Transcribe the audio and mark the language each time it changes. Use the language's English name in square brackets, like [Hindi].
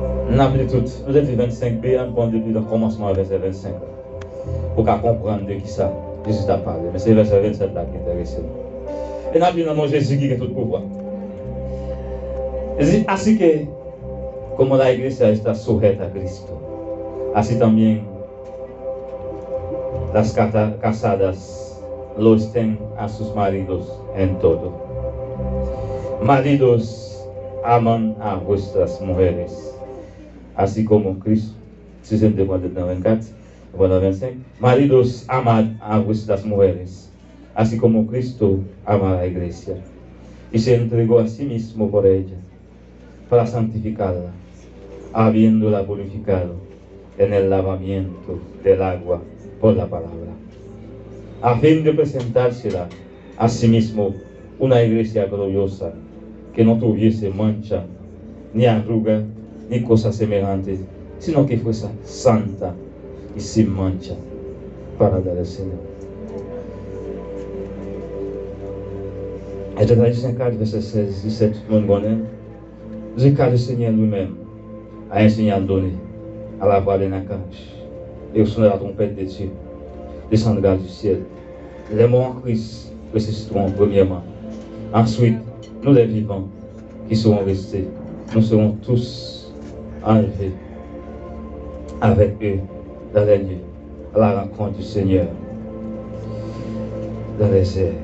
[French] Nous avons tout. Nous avons 25b, on prend depuis le commencement avec verset 25. Pour comprendre de qui ça, Jésus a parlé. Mais c'est verset 27 là qui est intéressant. Et nous avons dans Jésus qui a tout le pouvoir. [Spanish] Así que, como la iglesia está sujeta a Cristo, así también las casadas lo estén a sus maridos en todo. Maridos, aman a vuestras mujeres, así como Cristo, 6:24, 25. Maridos, amad a vuestras mujeres, así como Cristo ama a la iglesia, y se entregó a sí mismo por ella, para santificarla, habiéndola purificado en el lavamiento del agua por la palabra, a fin de presentársela a sí mismo una iglesia gloriosa, que no tuviese mancha, ni arruga, ni cosa semejante, sino que fuese santa y sin mancha para dar al Señor. [French] Et dans Éphésiens 4, verset 16, 17, tout le monde connaît. C'est car le Seigneur lui-même a enseigné à donner à la voix d'un archange et au son de la trompette de Dieu descendra du ciel. Les morts en Christ ressusciteront premièrement. Ensuite, nous les vivants qui seront restés, nous serons tous enlevés avec eux dans les lieux, à la rencontre du Seigneur dans les airs.